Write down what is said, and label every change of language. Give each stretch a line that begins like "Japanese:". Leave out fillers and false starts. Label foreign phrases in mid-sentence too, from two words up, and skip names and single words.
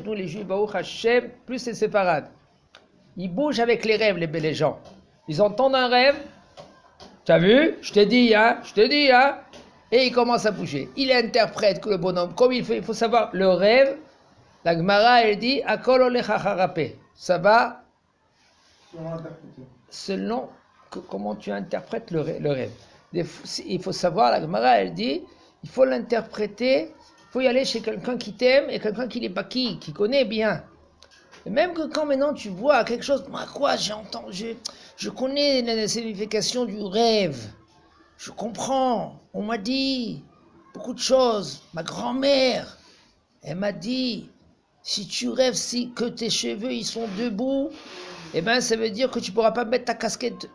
French: Nous, les Juifs,
Hebrew: ברוך השם,
French: plus c'est séparés. Ils bougent avec les rêves, les gens. Ils entendent un rêve. Tu as vu? Je t'ai dit, hein? Et ils commencent à bouger. Il interprète que le bonhomme, comme il faut savoir, le rêve, la Gemara, elle dit,
Hebrew: הכל הולך אחר הפה.
French: Ça va selon comment tu interprètes le rêve. Il faut savoir, la Gemara, elle dit, il faut l'interpréter, il faut y aller chez quelqu'un qui t'aime et quelqu'un qui n'est pas qui connaît bien. Et même que quand maintenant tu vois quelque chose, moi quoi, je connais la signification du rêve, je comprends, on m'a dit beaucoup de choses, ma grand-mère, elle m'a dit, si tu rêves que tes cheveux ils sont debout, eh ben ça veut dire que tu pourras pas mettre ta casquette.